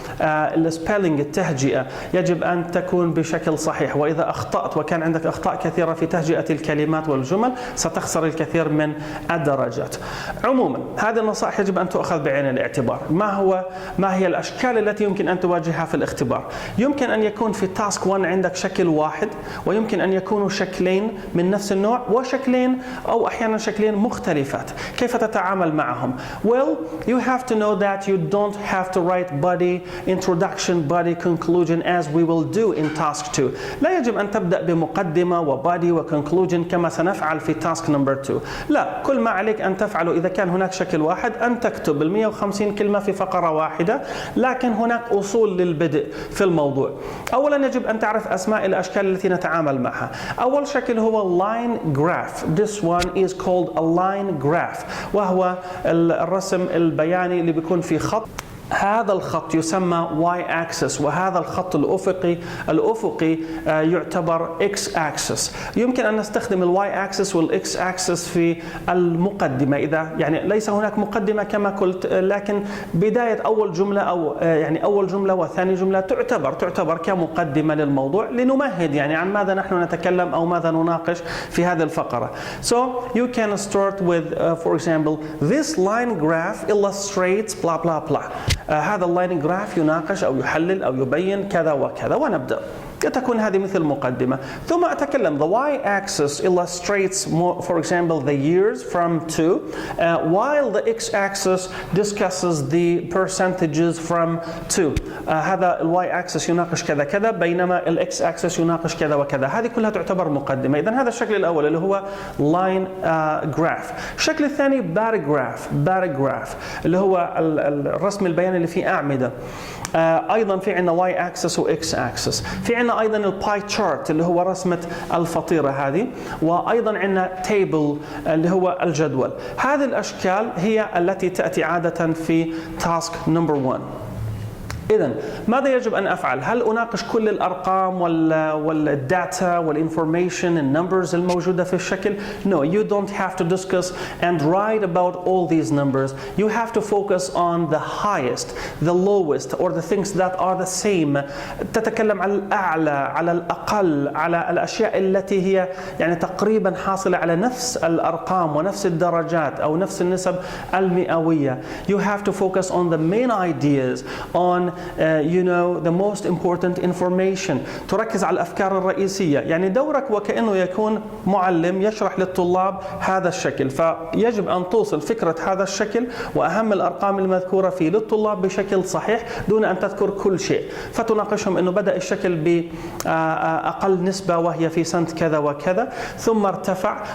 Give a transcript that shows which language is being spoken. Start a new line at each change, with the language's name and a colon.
Arabic: السبيلينج التهجئة يجب أن تكون بشكل صحيح، وإذا أخطأت وكان عندك أخطاء كثيرة في تهجئة الكلمات والجمل ستخسر الكثير من الدرجات. عموما هذه النصائح يجب أن تؤخذ بعين الاعتبار. ما هي الأشكال التي يمكن أن تواجهها في الاختبار؟ يمكن أن يكون في تاسك 1 عندك شكل واحد، ويمكن أن يكونوا شكلين من نفس النوع وشكلين أو أحيانا شكلين مختلفات. كيف تتعامل معهم؟
English: Well, you have to know that you don't have to write body, introduction, body, conclusion as we will do in task 2.
Arabic: لا يجب أن تبدأ بمقدمة وبادي وكونكلوجن كما سنفعل في تاسك نمبر 2. لا، كل ما عليك أن تفعله إذا كان هناك شكل واحد أن تكتب 150 كلمة في فقرة واحدة، لكن هناك أصول للبدء في الموضوع. أولا يجب أن تعرف أسماء الأشكال التي نتعامل معها. أول شكل هو line graph.
English: This one is called a line graph،
Arabic: وهو الرسم البياني اللي بيكون في خط. هذا الخط يسمى y axis، وهذا الخط الأفقي يعتبر x axis. يمكن أن نستخدم ال y axis وال x axis في المقدمة، إذا يعني ليس هناك مقدمة كما قلت، لكن بداية أول جملة أو يعني أول جملة وثاني جملة تعتبر كمقدمة للموضوع لنمهد يعني عن ماذا نحن نتكلم أو ماذا نناقش في هذه الفقرة.
English: So you can start with for example this line graph illustrates blah blah blah.
Arabic: هذا اللاين جراف يناقش أو يحلل أو يبين كذا وكذا، ونبدأ. تكون هذه مثل مقدمة. ثم أتكلم
English: the y-axis illustrates for example the years from 2 while the x-axis discusses the percentages from 2.
Arabic: هذا y-axis يناقش كذا كذا بينما x-axis يناقش كذا وكذا. هذه كلها تعتبر مقدمة. إذن هذا الشكل الأول اللي هو line graph. الشكل الثاني bar graph اللي هو الرسم البياني اللي فيه أعمدة. أيضا في عندنا y axis و x axis. في عندنا أيضا الباي chart اللي هو رسمة الفطيرة هذه، وأيضا عندنا table اللي هو الجدول. هذه الأشكال هي التي تأتي عادة في task number 1. إذن ماذا يجب أن أفعل؟ هل أناقش كل الأرقام والداتا والinformation النمبرز الموجودة في الشكل؟
English: No, you don't have to discuss and write about all these numbers. You have to focus on the highest, the lowest, or the things that are the same.
Arabic: تتكلم على الأعلى، على الأقل، على الأشياء التي هي يعني تقريبا حاصلة على نفس الأرقام ونفس الدرجات أو نفس النسب المئوية.
English: You have to focus on the main ideas, on you know the most important information.
Arabic: تركز على الأفكار الرئيسية. يعني دورك وكأنه يكون معلم يشرح للطلاب هذا الشكل، فيجب أن توصل فكرة هذا الشكل وأهم الأرقام المذكورة فيه للطلاب بشكل صحيح دون أن تذكر كل شيء. فتناقشهم أنه بدأ الشكل بأقل نسبة وهي في سنة كذا وكذا، ثم ارتفع.